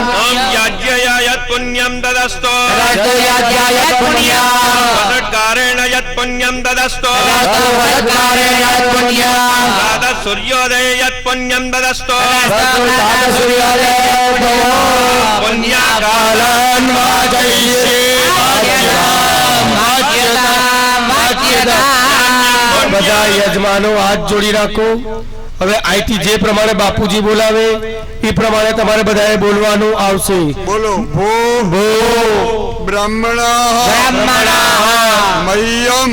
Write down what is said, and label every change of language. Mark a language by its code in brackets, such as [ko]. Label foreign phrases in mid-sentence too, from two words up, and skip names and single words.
[sa] ओम याज्ञय यत् पुण्यं तदस्तु यत्पुण्यम् वषट्कारेण यत् पुण्यं तदस्तु प्रातः सूर्योदय यत् पुण्यं तदस्तु पुण्याकालन् [gu] બધા યજમાનો હાથ જોડી રાખો હવે અહીંથી જે પ્રમાણે બાપુજી બોલાવે એ પ્રમાણે તમારે બધાએ બોલવાનું આવશે બોલો ભો ભો [sa] બ્રાહ્મણા મહ્યમ